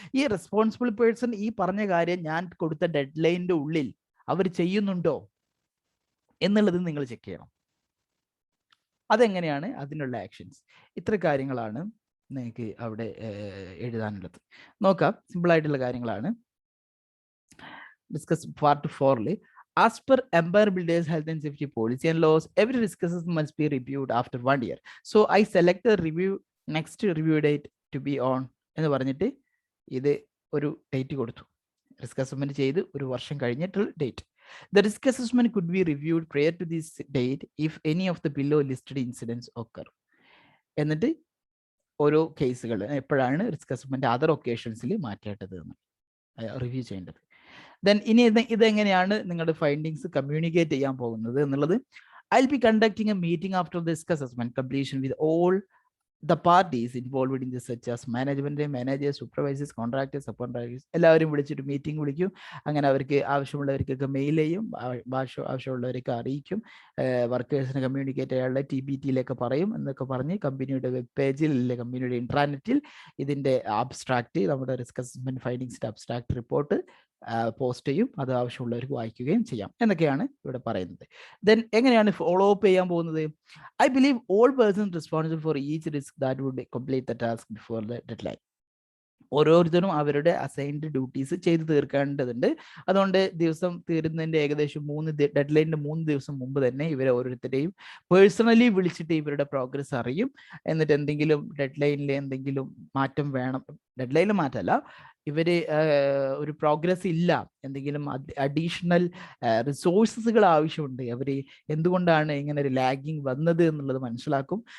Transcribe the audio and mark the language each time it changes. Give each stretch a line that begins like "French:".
Malayalam: ഈ responsible person ഈ പറഞ്ഞ കാര്യം ഞാൻ കൊടുത്ത ഡെഡ് ലൈനിന്റെ ഉള്ളിൽ അവർ ചെയ്യുന്നുണ്ടോ എന്നുള്ളത് നിങ്ങൾ ചെക്ക് ചെയ്യണം. അതെങ്ങനെയാണ് അതിനുള്ള ആക്ഷൻസ്? ഇത്ര കാര്യങ്ങളാണ് നിങ്ങൾക്ക് അവിടെ എഴുതാനുള്ളത്. നോക്കാം, സിമ്പിൾ ആയിട്ടുള്ള കാര്യങ്ങളാണ്. Discuss part 4.
English: As per Empire Builders Health and Safety Policy and Laws, every risk assessment must be reviewed after 1 year. So I select the next review date to be on
Malayalam: എന്ന് പറഞ്ഞിട്ട് ഇത് ഒരു date കൊടുത്തു. Risk assessment ചെയ്ത് ഒരു വർഷം കഴിഞ്ഞിട്ടുള്ള date.
English: The risk assessment could be reviewed prior to this date if any of the below listed incidents occur.
Malayalam: എന്നിട്ട് ഓരോ കേസുകൾ എപ്പോഴാണ് റിസ്ക് അസസ്മെന്റ് അതർ ഒക്കേഷൻസിൽ മാറ്റേണ്ടത് എന്ന് റിവ്യൂ ചെയ്യേണ്ടത്. ദെൻ ഇനി ഇതെങ്ങനെയാണ് നിങ്ങളുടെ ഫൈൻഡിങ്സ് കമ്മ്യൂണിക്കേറ്റ് ചെയ്യാൻ പോകുന്നത് എന്നുള്ളത്?
English: I'll be conducting a meeting after the risk assessment completion with all the parties involved in this, such as management, managers, supervisors, contractors, subcontractors.
Malayalam: എല്ലാവരും വിളിച്ചിട്ട് മീറ്റിംഗ് വിളിക്കും. അങ്ങനെ അവർക്ക് ആവശ്യമുള്ളവർക്കൊക്കെ മെയിൽ ചെയ്യും, ആവശ്യമുള്ളവരൊക്കെ അറിയിക്കും, വർക്കേഴ്സിനെ കമ്മ്യൂണിക്കേറ്റ് ചെയ്യാനുള്ള TBTയിലൊക്കെ പറയും എന്നൊക്കെ പറഞ്ഞ് കമ്പനിയുടെ വെബ് പേജിൽ അല്ലെങ്കിൽ കമ്പനിയുടെ ഇൻട്രാനെറ്റിൽ ഇതിൻ്റെ അബ്സ്ട്രാക്ട്, നമ്മുടെ risk assessment ഫൈൻഡിങ്സിന്റെ abstract report post ചെയ്യും. അത് ആവശ്യമുള്ളവർക്ക് വായിക്കുകയും ചെയ്യാം എന്നൊക്കെയാണ് ഇവിടെ പറയുന്നത്. ദെൻ എങ്ങനെയാണ് ഫോളോ അപ്പ് ചെയ്യാൻ പോകുന്നത്?
English: I believe all persons responsible for each risk that would complete the task before the deadline.
Malayalam: ഓരോരുത്തരും അവരുടെ അസൈൻഡ് ഡ്യൂട്ടീസ് ചെയ്ത് തീർക്കേണ്ടതുണ്ട്. അതുകൊണ്ട് ദിവസം തീരുന്നതിൻ്റെ ഏകദേശം ഡെഡ് ലൈനിൻ്റെ 3 ദിവസം മുമ്പ് തന്നെ ഇവരെ ഓരോരുത്തരെയും പേഴ്സണലി വിളിച്ചിട്ട് ഇവരുടെ പ്രോഗ്രസ് അറിയും. എന്നിട്ട് എന്തെങ്കിലും ഡെഡ് ലൈനിൽ എന്തെങ്കിലും മാറ്റം വേണം, ഡെഡ് ലൈനിൽ മാറ്റമല്ല, ഇവര് ഒരു പ്രോഗ്രസ് ഇല്ല, എന്തെങ്കിലും അഡീഷണൽ റിസോഴ്സസുകൾ ആവശ്യമുണ്ട്, അവർ എന്തുകൊണ്ടാണ് ഇങ്ങനെ ഒരു ലാഗിങ് വന്നത് എന്നുള്ളത് മനസ്സിലാക്കും.